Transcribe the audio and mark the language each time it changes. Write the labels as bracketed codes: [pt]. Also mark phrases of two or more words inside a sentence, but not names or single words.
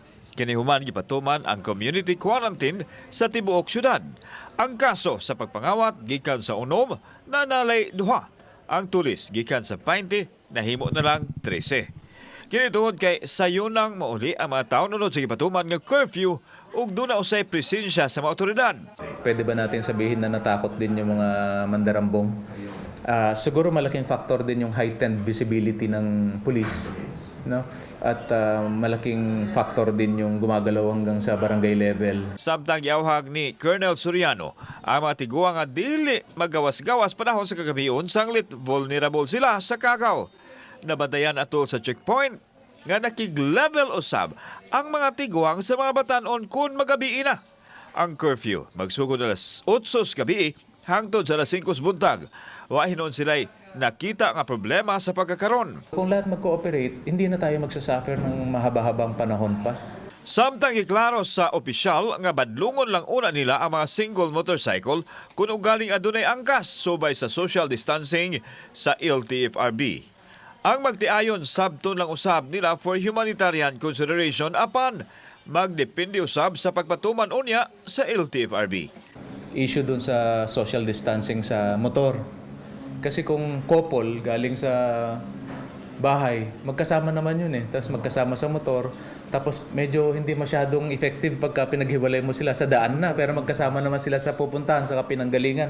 [ceb] Kinihuman gipatuman ang [en] community quarantine [ceb] sa tibuok syudad. Ang kaso sa pagpangawat gikan sa unom na nalay duha. Ang tulis gikan sa 20 nahimo na lang 13. Kini tungod kay sayunang mauli ang mga tawo nunod sa gipatuman nga curfew ug duna usay presensya sa mga otoridad. [tl] Pwede ba natin sabihin na natakot din yung mga mandarambong? Siguro malaking factor din yung [en] heightened visibility [tl] ng police, no? At malaking factor din yung gumagalaw hanggang sa barangay level. [ceb] Samtang giawhag ni Colonel Soriano, ang mga tiguang nga dili magawas-gawas panahon sa kagabion sanglit vulnerable sila sa kagaw. Nabantayan atol sa checkpoint nga nakig-level usab ang mga tiguang sa mga batanon kung magabi na. Ang curfew magsugod alas 8 gabi hangtod sa alas 5 buntag. Wa hinon sila'y nakita nga problema sa pagkakaron. [tl] Kung lahat mag-cooperate, hindi na tayo magsasuffer ng mahaba-habang panahon pa. [ceb] Samtang iklaro sa opisyal nga badlungon lang una nila ang mga [en] single motorcycle [ceb] kung ugaling adunay angkas subay sa [en] social distancing [ceb] sa LTFRB. Ang magtiayon sabton lang usab nila [en] for humanitarian consideration [ceb] apan magdepende usab sa pagpatuman unya sa LTFRB. [tl] Issue dun sa [en] social distancing [tl] sa motor. Kasi kung couple galing sa bahay, magkasama naman yun eh. Tapos magkasama sa motor. Tapos medyo hindi masyadong effective pagka pinaghiwalay mo sila sa daan na. Pero magkasama naman sila sa pupuntahan, sa pinanggalingan.